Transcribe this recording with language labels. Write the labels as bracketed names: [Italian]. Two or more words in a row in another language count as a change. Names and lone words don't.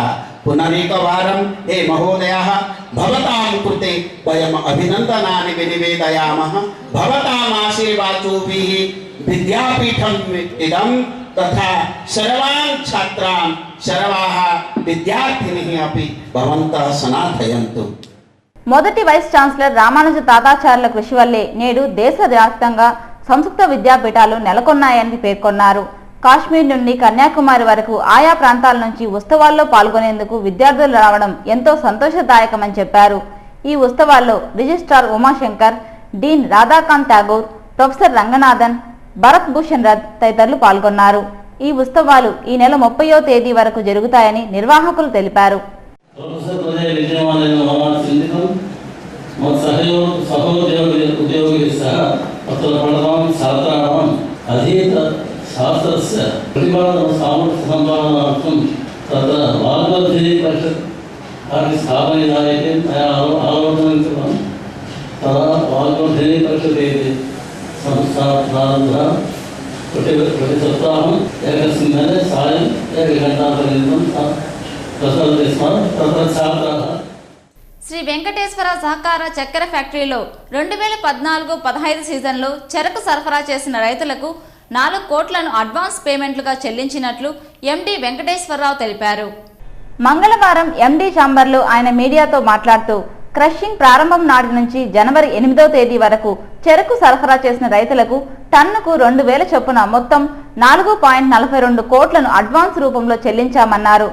[Sanskrit] पुनरेकवारं हे महोदयाः, भवतां कृते वयम् अभिनन्दनानि विनिवेदयामः. भवताम् आशीर्वादोभिः विद्यापीठम् इदं तथा सर्वान् छात्रान् सर्वाः विद्यार्थिनः अपि भवन्तः सनाथयन्तु. [Telugu] మొదటి వైస్ ఛాన్సలర్ రామానుజ తాతాచార్యుల కృషి వల్లే నేడు దేశవ్యాప్తంగా సంస్కృత విద్యాపీఠాలు నెలకొన్నాయని పేర్కొన్నారు. కాశ్మీర్ నుండి కన్యాకుమారి వరకు ఆయా ప్రాంతాల నుంచి ఉత్సవాల్లో పాల్గొనేందుకు విద్యార్థులు రావడం ఎంతో సంతోషదాయకమని చెప్పారు. ఈ ఉత్సవాల్లో రిజిస్ట్రార్ ఉమాశంకర్, డీన్ రాధాకాంత్ ఠాగూర్, ప్రొఫెసర్ రంగనాథన్, భరత్ భూషణ్ రథ్ తదితరులు పాల్గొన్నారు. ఈ ఉత్సవాలు ఈ నెల 30వ తేదీ వరకు జరుగుతాయని నిర్వాహకులు తెలిపారు. ప్రొఫెసర్ [Sanskrit] विद्यमानैन मम चिन्तितं सहोद्योगिभिः सह तत्र पठतां छात्राणाम् अधीत शास्त्रस्य प्रतिपादनसामर्थ्यसम्पादनार्थं तत्र वाग्वर्धिनी परिषत् स्थापनिधायते मया आलोचनं कृतं। तदा वाग्वर्धिनी परिषत् इति संस्था प्रारब्धा। प्रतिसप्ताहम् एकस्मिन् दिने सायम् एकघण्टापर्यन्तं प्रचलति स्म। तत्र छात्राः [Telugu] శ్రీ వెంకటేశ్వర సహకార చక్కెర ఫ్యాక్టరీలో 2014-15 సీజన్లో చెరకు సరఫరా చేసిన రైతులకు 4 కోట్లను [English] advance payments [Telugu] చెల్లించినట్లు ఎండీ వెంకటేశ్వరరావు తెలిపారు. మంగళవారం ఎండీ ఛాంబర్లో ఆయన మీడియాతో మాట్లాడుతూ క్రషింగ్ ప్రారంభం నాటి నుంచి జనవరి 8వ తేదీ వరకు చెరకు సరఫరా చేసిన రైతులకు టన్నుకు 2000 చొప్పున మొత్తం 4.42 కోట్లను అడ్వాన్స్ రూపంలో చెల్లించామన్నారు.